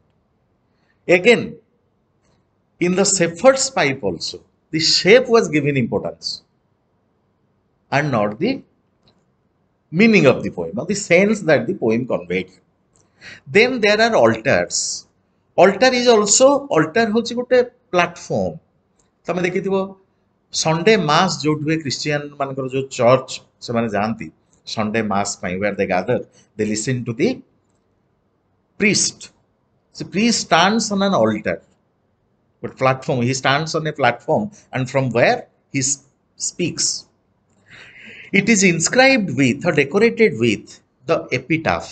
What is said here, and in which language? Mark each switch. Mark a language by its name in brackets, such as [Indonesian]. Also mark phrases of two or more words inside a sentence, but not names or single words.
[English] Again, in the shepherd's pipe also, the shape was given importance and not the meaning of the poem or the sense that the poem conveyed. Then there are altars. Altar [Odia] ହେଉଛି ଗୋଟେ [English] ପ୍ଲାଟଫର୍ମ. [Odia] ତମେ ଦେଖିଥିବ [English] Sunday mass [Odia] ଯୋଉଠି ହୁଏ ଖ୍ରୀଷ୍ଟିଆନ ମାନଙ୍କର ଯୋଉ ଚର୍ଚ୍ଚ ସେମାନେ ଯାଆନ୍ତି [English] Sunday mass [Odia] ପାଇଁ, [English] where they gather, they listen to the priest. The priest stands on an altar, but platform. He stands on a platform, and from where he speaks. It is inscribed with or decorated with the epitaph.